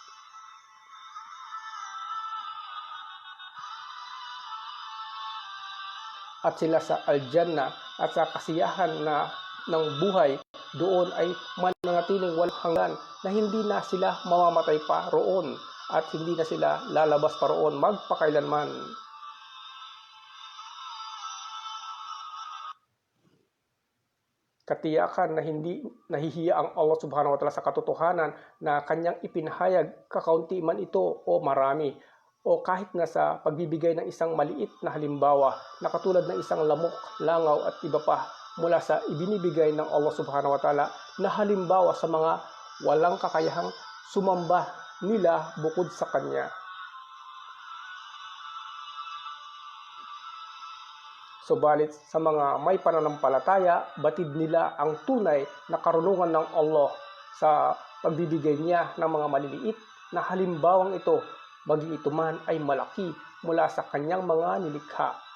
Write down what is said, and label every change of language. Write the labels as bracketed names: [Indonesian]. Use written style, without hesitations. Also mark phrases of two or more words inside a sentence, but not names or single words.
[Filipino] At sila sa Al-Jannah at sa kasiyahan ng buhay doon ay mananatiling walang hanggan, na hindi na sila mamamatay pa roon at hindi na sila lalabas pa roon magpakailanman. Katiyakan na hindi nahihiya ang Allah [Arabic] subhanahu wa ta'ala [Filipino] sa katotohanan na kanyang ipinahayag, kakaunti man ito o marami, o kahit na sa pagbibigay ng isang maliit na halimbawa na katulad ng isang lamok, langaw at iba pa mula sa ibinibigay ng Allah [Arabic] subhanahu wa ta'ala [Filipino] na halimbawa sa mga walang kakayahang sumamba nila bukod sa kanya. Subalit sa mga may pananampalataya, batid nila ang tunay na karunungan ng Allah sa pagbibigay niya ng mga maliliit na halimbawang ito, maging ito man ay malaki mula sa kanyang mga nilikha.